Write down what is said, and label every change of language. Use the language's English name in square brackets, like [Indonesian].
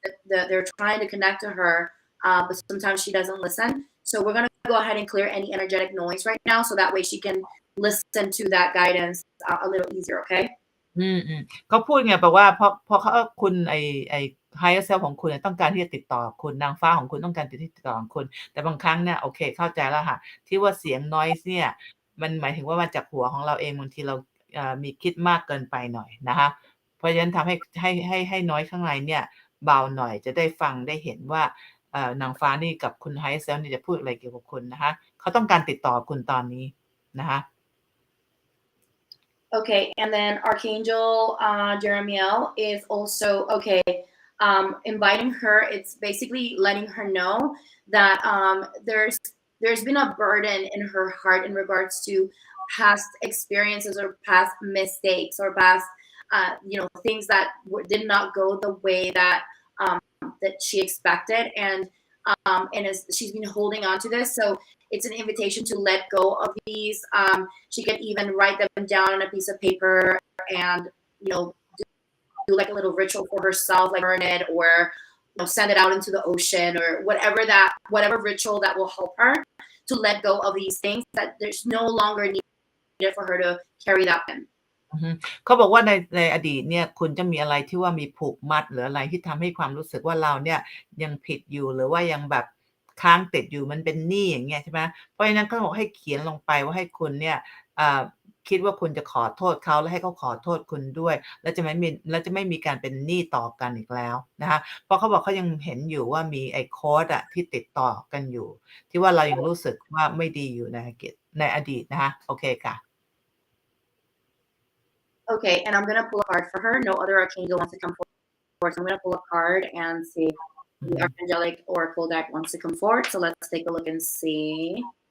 [English] They're trying to connect to her, but sometimes she doesn't listen. So we're gonna go ahead and clear any energetic noise right now, so that way she can listen to that guidance a little easier. Okay. [Thai] เขาพูดไงแปลว่าเพราะคุณไอ higher self ของคุณต้องการที่จะติดต่อคุณนางฟ้าของคุณต้องการติดต่อคุณแต่บางครั้งเนี่ยโอเคเข้าใจแล้วค่ะที่ว่าเสียง noise เนี่ยมันหมายถึงว่ามาจากหัวของเราเองบางทีเรามีคิดมากเกินไปหน่อยนะคะเพราะฉะนั้นทำให้ noise ข้างในเนี่ยเบาหน่อยจะได้ฟังได้เห็นว่านางฟ้านี่กับคุณ higher self นี่จะพูดอะไรเกี่ยวกับคุณนะคะเขาต้องการติดต่อคุณตอนนี้นะคะ [English] Okay, and then Archangel Jeremiel is also okay. Inviting her, it's basically letting her know that there's been a burden in her heart in regards to past experiences or past mistakes or past things that did not go the way that that she expected, and she's been holding on to this. So it's an invitation to let go of these. She can even write them down on a piece of paper and do like a little ritual for herself, like burn it or send it out into the ocean or whatever ritual that will help her to let go of these things that there's no longer needed for her to carry that in. [Thai] อือฮึเขาบอกว่าในอดีตเนี่ยคุณจะมีอะไรที่ว่ามีผูกมัดหรืออะไรที่ทำให้ความรู้สึกว่าเราเนี่ยยังผิดอยู่หรือว่ายังแบบค้างติดอยู่มันเป็นหนี้อย่างเงี้ยใช่ไหมเพราะฉะนั้นเขาบอกให้เขียนลงไปว่าให้คุณเนี่ยอ่าคิดว่าคุณจะขอโทษเขาและให้เขาขอโทษคุณด้วยแล้วจะไม่มีการเป็นหนี้ต่อกันอีกแล้วนะคะเพราะเขาบอกเขายังเห็นอยู่ว่ามีไอ้โคดอะที่ติดต่อกันอยู่ที่ว่าเรายังรู้สึกว่าไม่ดีอยู่ในอดีตนะคะโอเคค่ะ [English] Okay, and I'm gonna pull a card for her. No other archangel wants to come forward, so I'm gonna pull a card and see if the archangelic oracle deck wants to come forward. So let's take a look and see.